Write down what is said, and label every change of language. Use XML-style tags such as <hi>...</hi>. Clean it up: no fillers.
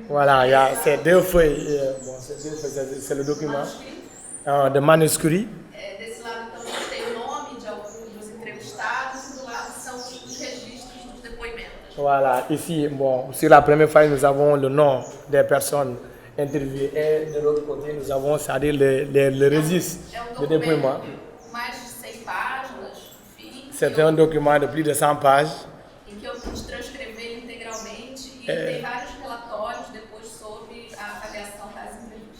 <fr>Voilà, il y a ces deux feuilles, c'est le document de manuscrit.</fr> <pt>Desse lado, então, a gente tem o nome de alguns dos entrevistados e do lado são os registros dos depoimentos.</pt> <fr>Voilà, ici, sur la première feuille, nous avons le nom des personnes interviewées et de l'autre côté, nous avons, c'est-à-dire le registre de dépouillement.</fr> <pt>Mais de 100 páginas, enfim.</pt> <fr>C'est un document de plus de 100 pages.</fr> <pt>Em que eu pude transcrever integralmente e tem vários relatórios depois sobre a avaliação das entrevistas.</pt>